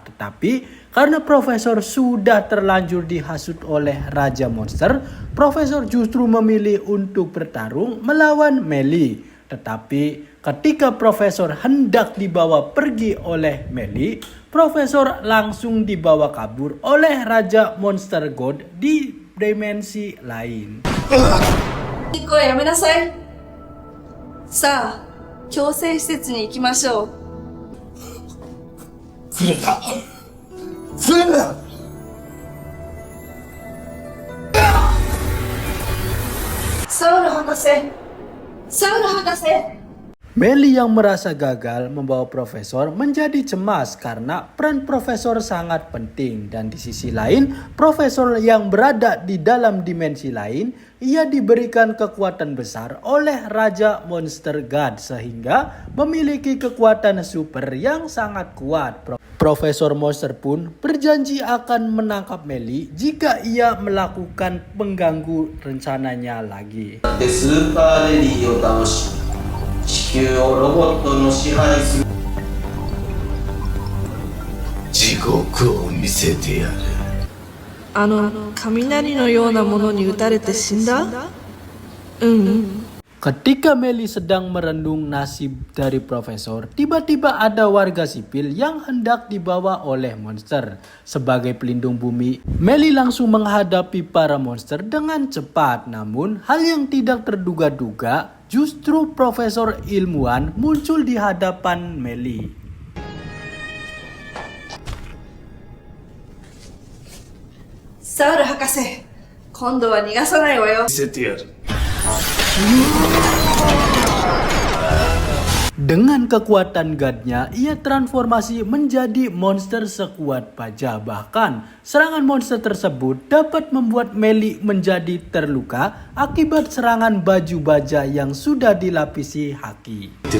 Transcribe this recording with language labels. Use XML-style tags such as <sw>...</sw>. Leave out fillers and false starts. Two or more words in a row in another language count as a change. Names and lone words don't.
<id>Tetapi karena profesor sudah terlanjur dihasut oleh Raja Monster, profesor justru memilih untuk bertarung melawan Melly. Tetapi ketika profesor hendak dibawa pergi oleh Melly, profesor langsung dibawa kabur oleh Raja Monster God di dimensi lain.</id> <ja>やめなさい。さあ、強制施設に行きましょう。サウル博士、サウル博士。</ja> <id>Melly yang merasa gagal membawa profesor menjadi cemas karena peran profesor sangat penting, dan di sisi lain profesor yang berada di dalam dimensi lain ia diberikan kekuatan besar oleh Raja Monster God sehingga memiliki kekuatan super yang sangat kuat. Profesor Monster pun berjanji akan menangkap Melly jika ia melakukan pengganggu rencananya lagi.</id> <ja>地球をロボットの支配する地獄を見せてやる。雷のようなものに撃たれて死んだ？</ja> <id>Ketika Melly sedang merenung nasib dari profesor, tiba-tiba ada warga sipil yang hendak dibawa oleh monster. Sebagai pelindung bumi, Melly langsung menghadapi para monster dengan cepat. Namun, hal yang tidak terduga-duga, justru profesor ilmuwan muncul di hadapan Melly.</id> <ja>Saul 博士、今度は逃がさないわよ。</ja> <id>Dengan kekuatan godnya, ia transformasi menjadi monster sekuat baja. Bahkan, serangan monster tersebut dapat membuat Melly menjadi terluka akibat serangan baju baja yang sudah dilapisi haki.</id>